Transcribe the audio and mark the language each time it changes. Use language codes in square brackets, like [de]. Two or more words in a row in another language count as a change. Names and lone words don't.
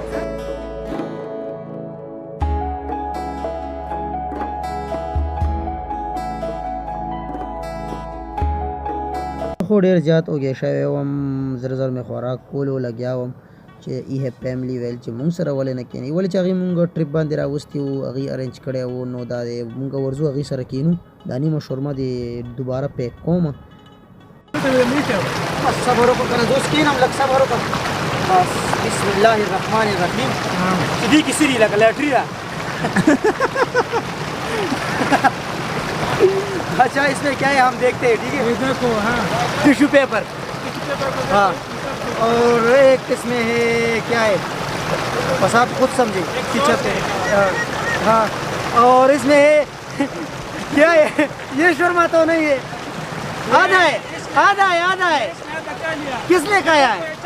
[ps] خو ډیر زیات اوږې شوی وم زر زر مې خوراک کولو لګیا وم چې یې فیملی ویل چې مونږ سره ولې نه کینی ولې چې هغې مونږ ټریپ باندې راوستي وو هغې ارینج کړی وو نو دا دی مونږ ورځو هغې سره کینو دا نیمه شورمه دې دوباره پیک کوم بس صبر وکړه کنه دوست کینم لږ صبر وکړه بس [ar] بسم الله الرحمن الرحیم [ps] چې دې کې سري لکه لاټري ده [hi] अच्छा इसमें क्या है हम देखते हैं ठीक है देखो हाँ [en] tissue paper [hi] हाँ और एक इसमें है क्या है बस आप खुद समझे किचन पे हाँ और इसमें है क्या है ये शर्मा तो नहीं है आधा है किसने खाया है